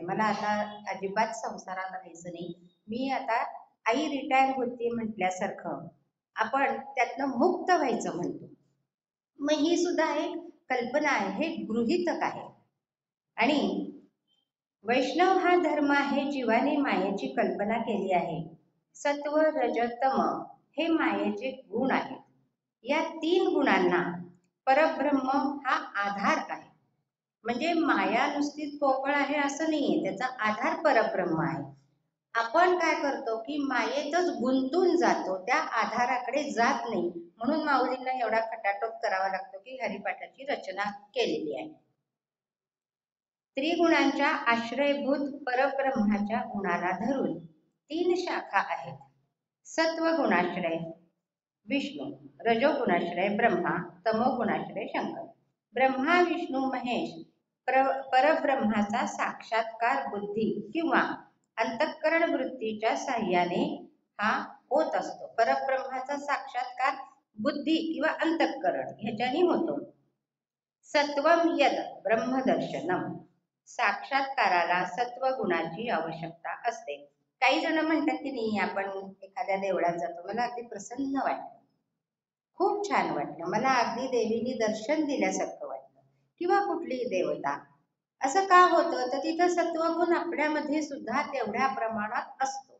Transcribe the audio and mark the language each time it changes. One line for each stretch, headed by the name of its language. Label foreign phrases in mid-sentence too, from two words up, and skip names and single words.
Marathi: मला आता अजिबात संसारात राहायचं नाही. मी आता आई रिटायर होते म्हटल्यासारखं आपण त्यातनं मुक्त व्हायचं म्हणतो. मग ही सुद्धा एक कल्पना आहे, हे गृहीतक आहे. आणि वैष्णव हा धर्म आहे जीवाने मायेची कल्पना केली आहे. सत्व रज तम हे मायेचे गुण आहेत. या 3 गुणांना परब्रह्म हा आधार आहे. म्हणजे माया नुसतीच पोकळ आहे असं नाहीये, त्याचा आधार परब्रह्म आहे. आपण काय करतो की मायेतच गुंतून जातो, त्या आधाराकडे जात नाही. म्हणून माऊलींना एवढा खटाटोप करावा लागतो की हरिपाठाची रचना केलेली आहे. त्रिगुणांच्या आश्रयभूत परब्रह्माच्या गुणाला धरून 3 शाखा आहेत. सत्वगुणाश्रय विष्णू, रजोगुणाश्रय ब्रह्मा, तमोगुणाश्रय शंकर. ब्रह्मा विष्णू महेश परब्रह्माचा साक्षात्कार बुद्धी किंवा अंतःकरण वृत्तीच्या साह्याने हा होत असतो. परब्रह्माचा साक्षात्कार बुद्धी किंवा अंतःकरण ह्याच्याने होतो.
Sanskrit: सत्वम यद ब्रह्मदर्शनम,
Marathi: साक्षात्काराला सत्वगुणाची आवश्यकता असते. काही जण म्हणतात की नाही, आपण एखाद्या देवळात जातो, मला अगदी प्रसन्न वाटतं, खूप छान वाटलं, मला अगदी देवीने दर्शन दिल्यासारखं वाटलं, किंवा कुठलीही देवता. असं का होतं, तर तिथं सत्वगुण आपल्यामध्ये सुद्धा तेवढ्या प्रमाणात असतो.